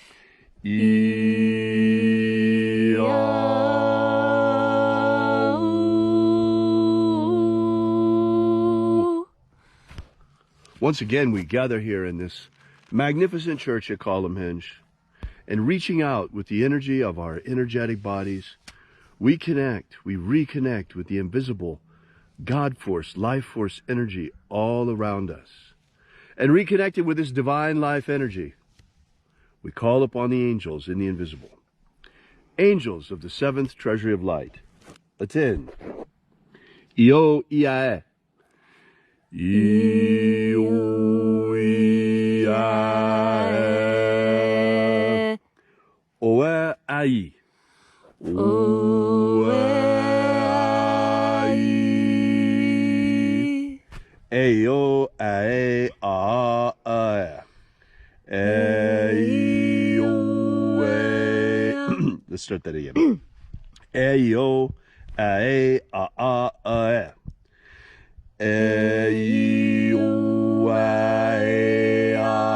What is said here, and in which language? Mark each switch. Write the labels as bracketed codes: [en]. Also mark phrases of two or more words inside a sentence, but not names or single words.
[en] Once again, we gather here in this magnificent church at Column Hinge, and reaching out with the energy of our energetic bodies, we reconnect with the invisible God force, life force energy all around us. And reconnected with this divine life energy, we call upon the angels in the invisible. Angels of the seventh treasury of light. Attend. Io Iae. Io Iae. Oe Ai. Oe Ai. Eo Ae A A. Let's start that again. Eo Ae A A A. Eo Ae A.